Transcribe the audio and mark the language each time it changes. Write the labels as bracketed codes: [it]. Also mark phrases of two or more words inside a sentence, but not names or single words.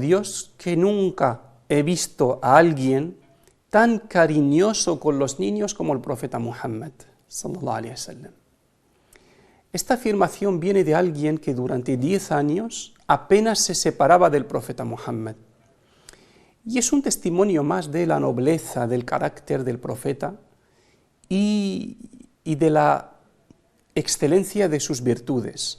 [es] Dios que nunca he visto a alguien tan cariñoso con los niños como el profeta Muhammad [ar] صلى الله عليه وسلم. [es] Esta afirmación viene de alguien que durante 10 años apenas se separaba del profeta Muhammad. Y es un testimonio más de la nobleza del carácter del profeta y de la excelencia de sus virtudes.